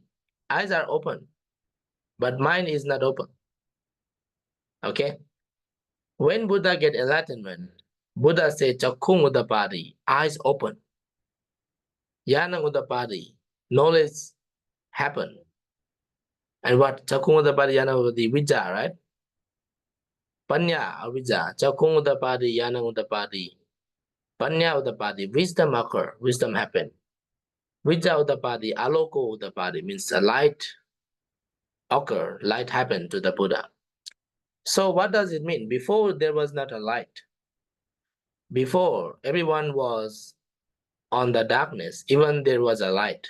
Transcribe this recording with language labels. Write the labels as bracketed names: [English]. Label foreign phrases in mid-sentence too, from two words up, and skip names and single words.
[English] Eyes are open, but mind is not open. Okay? When Buddha get enlightenment, Buddha said [Pali] Chakkhung Udapadi, [English] eyes open. [Pali] Yana Udapadi, [English] knowledge happen. And what? [Pali] Chakkhung Udapadi, Yana Udapadi, Vijja, right? Panya, Avijja, Chakkhung Udapadi, Yana Udapadi. Panya Udapadi, [English] wisdom occur, wisdom happen. [Pali] Vijja Udapadi, Aloko Udapadi [English] means a light occur, light happened to the Buddha. So what does it mean? Before there was not a light. Before everyone was on the darkness, even there was a light.